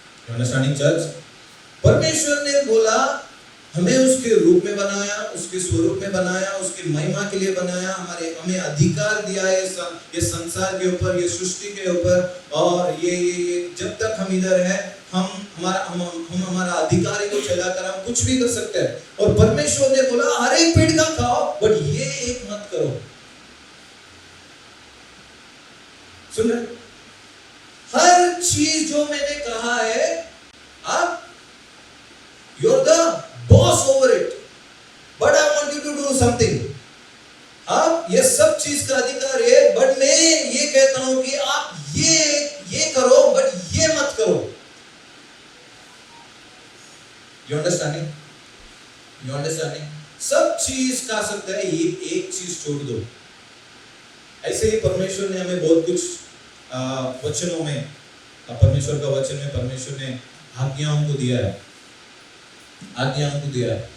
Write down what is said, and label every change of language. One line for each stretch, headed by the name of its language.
Hindi: Understanding church? परमेश्वर ने बोला हमें उसके रूप में बनाया, उसके स्वरूप में बनाया, उसकी महिमा के लिए बनाया, हमें अधिकार दिया है ये संसार के ऊपर, ये सृष्टि के ऊपर, और ये जब तक हम इधर है हम हमारा अधिकारी को चलाकर हम कुछ भी कर सकते हैं। और परमेश्वर ने बोला हर एक पेड़ का खाओ, बट ये एक मत करो। सुन रहे? हर चीज जो मैंने कहा है, आप
English: you're the boss over it, but I want you to do something.
Hindi: आप ये सब चीज का अधिकार है, बट मैं ये कहता हूं कि आप ये करो, बट ये मत करो।
English: You understanding? You understanding?
Hindi: सब चीज खा सकता है, ये एक चीज छोड़ दो। ऐसे ही परमेश्वर ने हमें बहुत कुछ वचनों में, परमेश्वर का वचन में परमेश्वर ने आज्ञाओं को दिया है, आज्ञाओं को दिया है।